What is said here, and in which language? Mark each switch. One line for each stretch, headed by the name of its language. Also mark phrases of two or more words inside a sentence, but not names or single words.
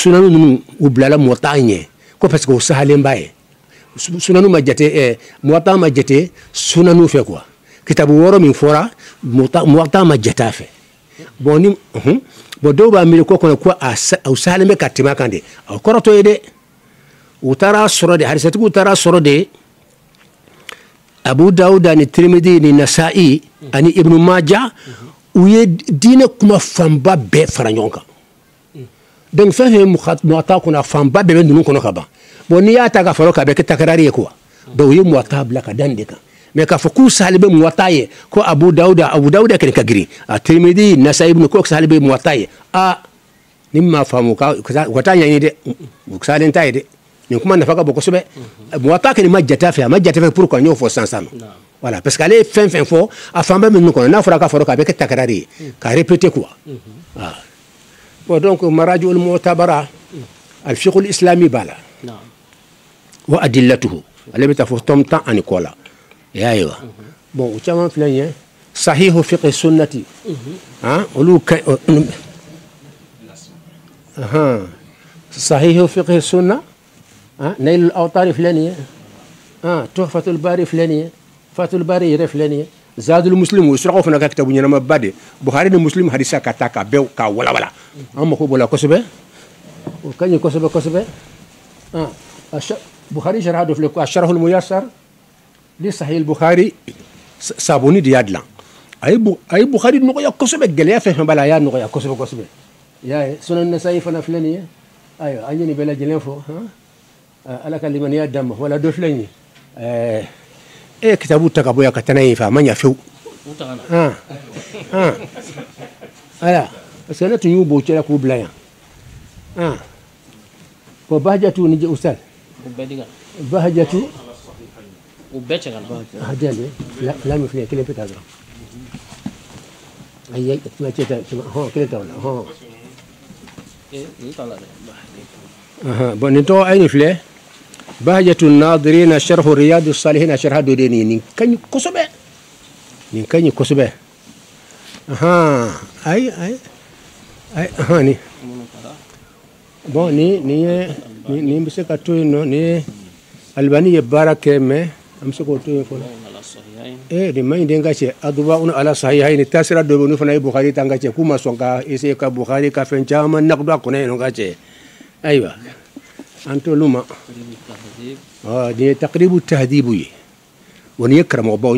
Bambara: sunanu ninnu u bilala muwata ɲɛ ko
French: parce que
Bambara: o sahalenba ye sunanu ma jate muwata ma jate sunanu fɛ quoi kitabu wɔɔrɔ min fɔra muwata ma jate a fɛ bon ni bon dɔw b'a miiri ko kɔnɔ ko u sahalen bɛ ka tɛmɛ a kan de o kɔrɔtɔ ye dɛ u taara sɔrɔ de hadisatigiw taara sɔrɔ de Abu Dawuda ni Tirmidhi ni Nasa'i ani Ibn Majah u ye diinɛ kuma fanba bɛɛ fara ɲɔgɔn kan donc fɛn fɛn muwata kunna fanba bɛɛ bɛ ninnu kɔnɔ ka ban bon n'i y'a ta ka fara o kan a bɛ kɛ takarari ye quoi donc u ye muwata bila ka da nin de kan mais k'a fɔ k'u sahalen bɛ muwata ye ko Abu Dawuda kɛnɛ ka girin a Tirmidhi Nasa'i Ibn ko sahalen bɛ muwata ye ni m'a faamu u ka taa ɲɛɲini dɛ u sahalen t'a ye dɛ nin kuma nafa ka bon kosɛbɛ muwata kɛni ma jate a fɛ a ma jate fɛ
French: pour qu'on
Bambara: y'o fɔ sisan
French: voilà parce que
Bambara: ale ye fɛn fɛn fɔ a fanba bɛ ninnu kɔnɔ n'a fɔra ka fara o kan a bɛ kɛ takarari ye ka
French: répéter quoi bon donc
Bambara: marajiul mu'tabara al-fiqh al-islami b'a la wa adillatuhu ale bɛ taa fɔ tome 10 ani kɔ la i y'a ye wa bon o caman filɛ nin ye sahihu fiqh sunnati olu ka sahihu fiqh sunna nailul awtari filɛ nin ye tuhfatul bari filɛ nin ye fatul bari yɛrɛ filɛ nin ye zadul muslim o surakaw fana ka kitabu ɲɛnama ba de buhari ni muslim hadisa ka taa ka bɛɛ ka walawala an mako b'o la kosɛbɛ o ka ɲi kosɛbɛ kosɛbɛ buhari sharha dɔ filɛ ko asharhul muyassar li sahih buhari sabuni de y'a dilan a ye buhari nɔgɔya kosɛbɛ gɛlɛya fɛn fɛn b'a la a y'a nɔgɔya kosɛbɛ kosɛbɛ i y'a ye sunan nasa'i fana filɛ nin ye ayiwa an ye nin bɛɛ lajɛlen fɔ ala ka limaniya d'an ma wala dɔ filɛ nin ye kitabu ta ka bɔ yan ka taa n'a ye fɛ a ma ɲa fewu ala parce que ne tun y'u b'o cɛla k'u bila yan ko bahajatu ni ustad bahajatu u bɛɛ cɛ ka na hajjale fila min filɛ kelen pe taa dɔrɔn ayi tuma cɛ ta kelen ta o la nin t'a la dɛ bon nin tɔgɔ ayi nin filɛ bahajatu nadirina sharhu riyadu salihina sharha dɔ de nin ka ɲi kosɛbɛ nin ka ɲi kosɛbɛ ayi ni bon nin bɛ se ka to yen nɔ ni ye Albani ye baara kɛ mais an bɛ se k'o to yen fɔlɔ nin man ɲi de n ka cɛ adubaun ala sahihayni taasira dɔ bɛ yen olu fana ye Bukhari ta n ka cɛ k'u ma sɔn ka essayer ka Bukhari ka fɛn caman naqdu a kɔnɔ yen n ka cɛ ayiwa an t'olu ma nin ye taqribu tahdibu ye wa nin ye karamɔgɔbaw n ye